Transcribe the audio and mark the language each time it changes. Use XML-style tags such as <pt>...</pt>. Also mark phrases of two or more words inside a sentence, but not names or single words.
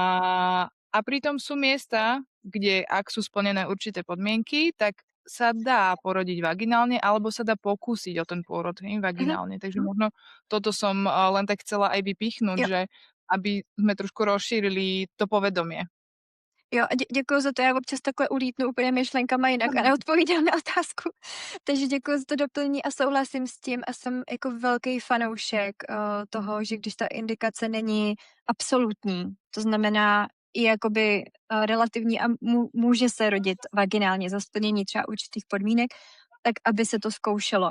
<sk>A pritom sú miesta, kde ak sú splnené určité podmienky, tak sa dá porodiť vaginálne, alebo sa dá pokúsiť o ten pôrod vaginálne. Takže možno toto som len tak chcela aj vypichnúť,</sk> <cs>Jo.</cs> <sk>že aby sme trošku rozšírili to povedomie.</sk> <cs>Jo, a děkuji za to, já občas takhle ulítnu úplně myšlenkama jinak a neodpovídám na otázku. Takže děkuji za to doplnění a souhlasím s tím a jsem jako velký fanoušek toho, že když ta indikace není absolutní, to znamená i jakoby relativní a může se rodit vaginálně za splnění třeba určitých podmínek, tak aby se to zkoušelo.</cs>